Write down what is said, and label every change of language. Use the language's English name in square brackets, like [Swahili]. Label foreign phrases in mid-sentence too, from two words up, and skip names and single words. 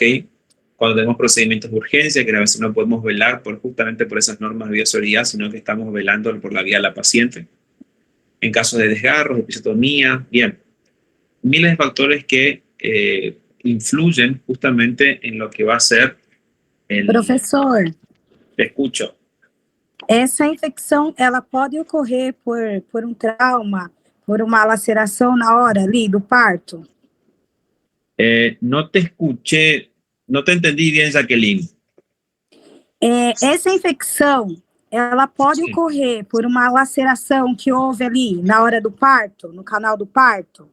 [Spanish] Cuando tenemos procedimientos de urgencia, que a veces no podemos velar justamente por esas normas de bioseguridad, sino que estamos velando por la vida de la paciente. En casos de desgarros, episiotomía, bien, miles de factores que influyen justamente en lo que va a ser el... [Portuguese] Professor, [Spanish] Te escucho. [Portuguese] essa infecção, ela pode ocorrer por um trauma, por uma laceração na hora ali do parto? [Spanish] No te escuché, no te entendí bien, Jacqueline. [Portuguese] Essa infecção, ela pode Sim. ocorrer por uma laceração que houve ali na hora do parto, no canal do parto?